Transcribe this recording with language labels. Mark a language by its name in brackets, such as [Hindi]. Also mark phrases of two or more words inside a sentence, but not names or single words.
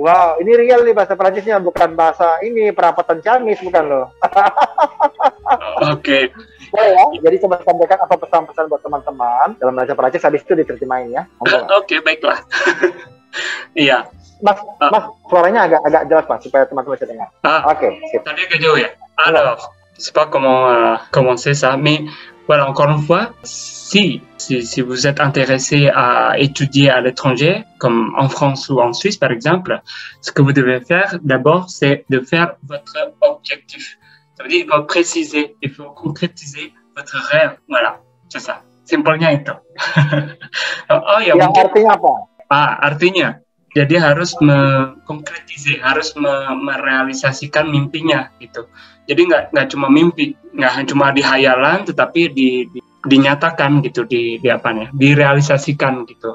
[Indonesian] Wow, ini real nih bahasa Perancisnya, bukan bahasa ini perapatan Ciamis, bukan loh. Oke. Ya, jadi coba sampaikan apa pesan-pesan buat teman-teman dalam bahasa Perancis, habis itu diterjemahin ya. Oke, baiklah. Iya. Mas, suaranya agak jelas Pak, supaya teman-teman bisa dengar. Oke, sip. Tadi agak jauh ya. [French] Alors, je sais pas comment commencer ça, mais voilà, encore une fois, si vous êtes intéressé à étudier à l'étranger, comme en France ou en Suisse par exemple, ce que vous devez faire d'abord, c'est de faire votre objectif. Ça veut dire qu'il faut préciser, il faut concrétiser votre rêve. Voilà, c'est ça. [Indonesian] Simpelnya itu. Oh ya, yang artinya apa? Artinya, jadi harus mengkonkretize, harus merealisasikan mimpinya gitu. Jadi nggak cuma mimpi, nggak cuma di hayalan, tetapi dinyatakan gitu, direalisasikan gitu.